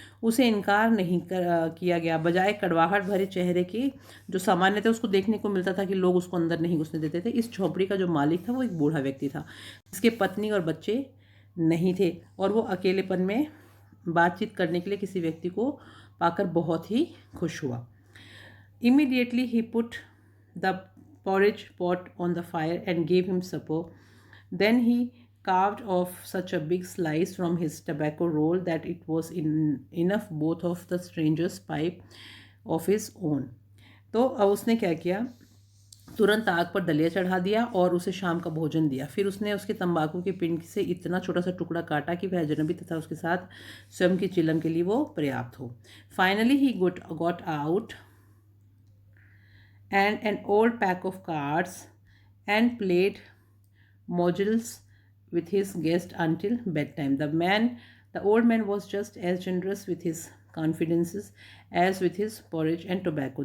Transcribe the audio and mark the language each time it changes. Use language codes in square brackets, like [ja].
[hi] उसे इनकार नहीं किया गया। बजाय कड़वाहट भरे चेहरे के जो सामान्य थे उसको देखने को मिलता था कि लोग उसको अंदर नहीं घुसने देते थे। इस झोंपड़ी का जो मालिक था वो एक बूढ़ा व्यक्ति था जिसके पत्नी और बच्चे नहीं थे और वो अकेलेपन में बातचीत करने के लिए किसी व्यक्ति को पाकर बहुत ही खुश हुआ। [en] Immediately he put the porridge pot on the fire and gave him supper. Then he carved off such a big slice from his tobacco roll that it was enough both of the stranger's pipe of his own. [hi] तो अब उसने क्या किया, तुरंत आग पर दलिया चढ़ा दिया और उसे शाम का भोजन दिया। फिर उसने उसके तंबाकू के पिंड से इतना छोटा सा टुकड़ा काटा कि वह अजनबी तथा उसके साथ स्वयं की चिलम के लिए वो पर्याप्त हो। [en] Finally he got out and an old pack of cards and played modules with his guest until bedtime. The old man was just as generous with his confidences as with his porridge and tobacco.